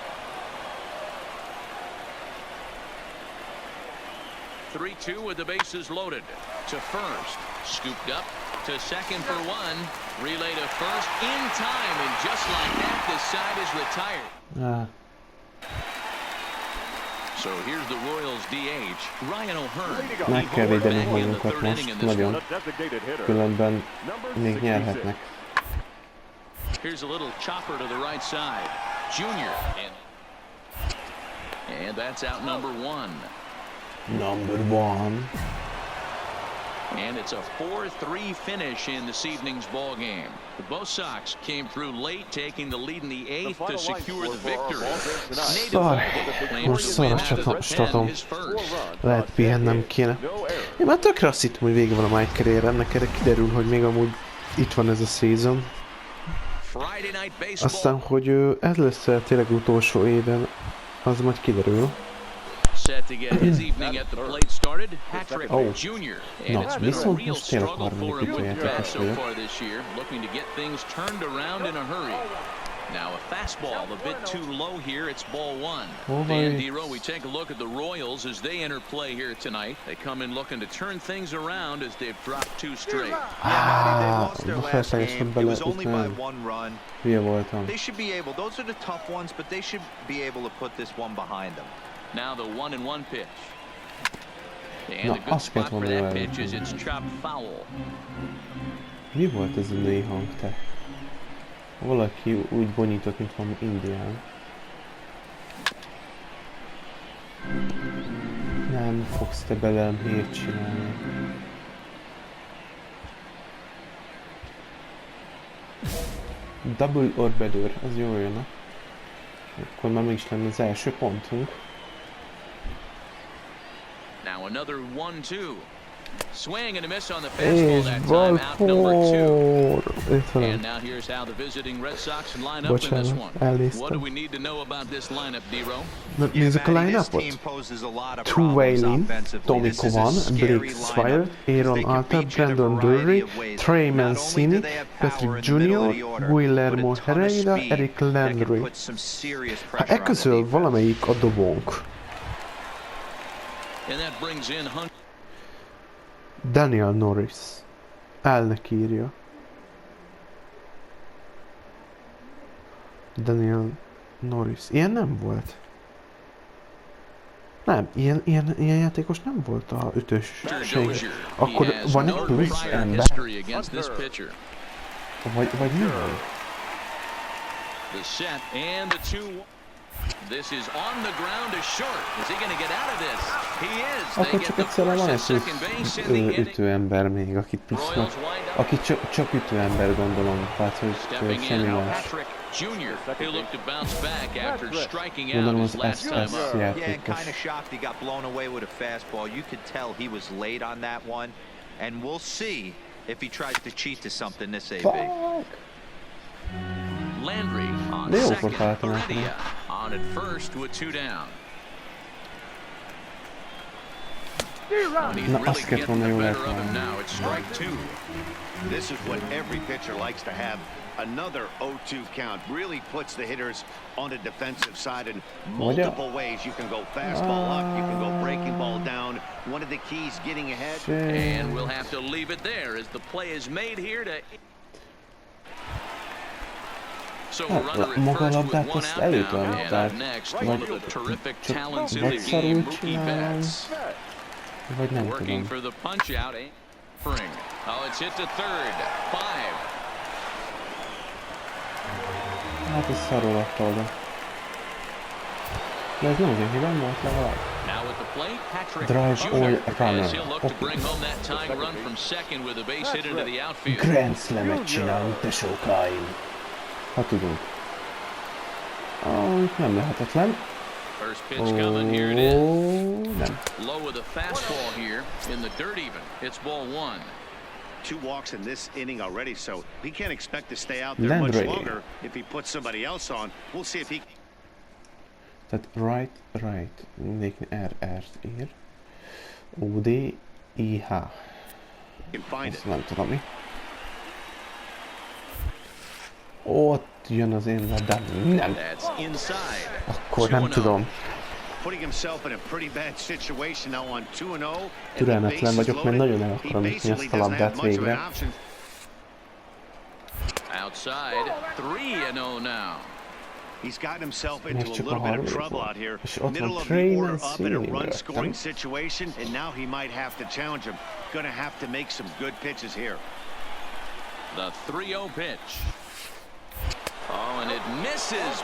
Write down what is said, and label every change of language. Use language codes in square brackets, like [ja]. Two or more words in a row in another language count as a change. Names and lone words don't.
[en] 3-2 with the bases loaded. To first, scooped up to second for 1. Relay to first in time, and just like that, the side is retired. Ah, So here's the Royals DH, Ryan O'Hearn. [hu] meg kell védenünk magunkat most, nagyon. [en] A designated hitter. [hu] Különben [en] Number [hu] még [en] 66. [hu] nyerhetnek. [en] Here's a little chopper to the right side. Junior. And that's out number 1. Number 1. And it's a 4-3 finish in this evening's ball game. Both Sox came through late, taking the lead in the 8th to secure the victory. [hu] Szar, most szar a statom. Lehet pihennem kéne. Én már tökre azt hittem, hogy vége van a Mike Carrier, ennek erre kiderül, hogy még amúgy itt van ez a season. Aztán, hogy ez lesz tényleg utolsó éven, az majd kiderül. [en] Set to get his evening at the plate started, Patrick Jr. And [hu] Na, [en] it's been a [hu] viszont [en] real [hu] most tényleg [en] struggle for [hu] harmadik [en] him with the bat [hu] ütőjátékos [en] so [hu] vagyok. [en] far this year, looking to get things turned around in a hurry. Now a fastball a bit too low here. It's ball 1. Dan Dero, we take a look at the Royals as they enter play here tonight. They come in looking to turn things around as they've dropped 2 straight. [hu] Felszálljasztom bele, itt nem. Hülye voltam. [en] They should be able, those are the tough ones, but they should be able to put this one behind them. Now the 1-1 pitch. And [hu] Na, [en] a good [hu] azt [en] spot [hu] kellett [en] for [hu] volna [en] that [hu] velem. [en] pitch is it's chopped foul. [hu] Mi volt ez a női hang, te? Valaki úgy bonyított, mint valami indián. Nem fogsz te belem hírt csinálni. Double Orbiter, az jól jön. Akkor már meg is lenne az első pontunk. [en] Now another 1-2. Swing and a miss on the fastball [hu] És [en] that time, out number 2. [hu] Itt van. [en] And now here's how the visiting Red Sox line up in this one. [hu] Elnéztem. [en] What do we need to know about this lineup, Dero? [hu] Nézzük a line-upot. True Whalen, Tommy Kovan, Blake Swire, Aaron Alter, Brandon Drury, Trey Mancini, Patrick Jr., Guillermo Herrera, Eric Landry. Ha e közül valamelyik a dobónk. [en] And that brings in [hu] Daniel Norris. Elnek írja. Daniel Norris. Ilyen nem volt. Nem, ilyen játékos nem volt a ütőség. Akkor van egy plusz ember? Vagy mi van? [en] The set and the 2. This is on the ground to short. Is he going to get out of this? He is. They [hu] Akkor [en] get [hu] csak [en] the [hu] egyszerűen van [en] force [hu] egy [en] at second base in the inning. [hu] ütőember még, akit plusznak. Aki csak ütőember, gondolom. Tehát, hogy semmi más. [en] Patrick Jr. He'll look to bounce back after striking out [hu] Gondolom [en] his [hu] az [en] last time [hu] SS [en] up. Yeah, [hu] játékos. [en] kind of shocked he got blown away with a fastball. You could tell he was late on that one, and we'll see if he tries to cheat to something this AB. Landry on [hu] De jó [en] second. [hu] volt találtam. [en] Heredia on at first with 2 down. He's really getting the better of him now. It's strike two. This is what every pitcher likes to have. Another 0-2 count really puts the hitters on the defensive side in multiple ways. You can go fastball up, you can go breaking ball down. One of the keys getting ahead. And we'll have to leave it there as the play is made here to... So a runner at first with one out now. And up next, one of the terrific talents in the game, Mookie Betts. Working for the punch out. Oh, it's hit to third. 5. [hu] Hát ez szarul adta oda. De ez nem az én hibám volt legalább. [en] Drive all runner. [hu] Grand Slam-et csinálunk, tesókáim. Ha tudunk. Itt nem lehetetlen. Nem. [en] Low with a fastball here in the dirt even. It's ball 1. 2 walks in this inning already, so he can't expect to stay out there much longer if he puts somebody else on. We'll see if he... [hu] Tehát right. Mindenki R-R-t ír. O-D-I-H. Ezt nem tudom mi. Ott jön az én labdám. Nem. Akkor nem tudom. Türelmetlen vagyok, mert nagyon el akarom ütni ezt a labdát végre. [en] He's gotten himself into a little bit of trouble out here. Middle of the order up in a run-scoring situation, and now he might have to challenge him. Going to have to make some good pitches here. The 3-0 pitch. Oh, and it misses.